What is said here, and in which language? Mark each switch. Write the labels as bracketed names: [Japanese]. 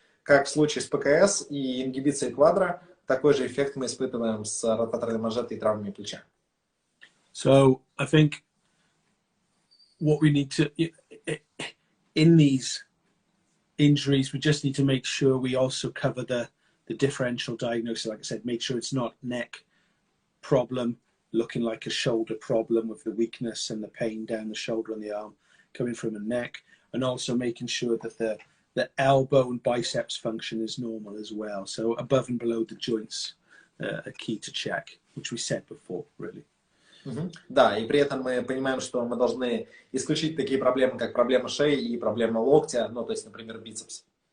[Russian] Как в случае с ПКС и ингибицией квадра, такой же эффект мы испытываем с ротаторной манжетой и травмами плеча. [English] So I think what we need to, in these injuries, we just need to make sure we also cover the differential diagnosis. Like I said, make sure it's not neck problem, looking like a shoulder problem with the weakness and the pain down the shoulder and the arm coming from the neck, and also making sure that the elbow and biceps function is normal as well. So above and below the joints are key to check, which we said before, really. [Russian] Да, и при этом мы понимаем, что мы должны исключить такие проблемы, как проблема шеи и проблема локтя, ну, то есть, например, бицепс.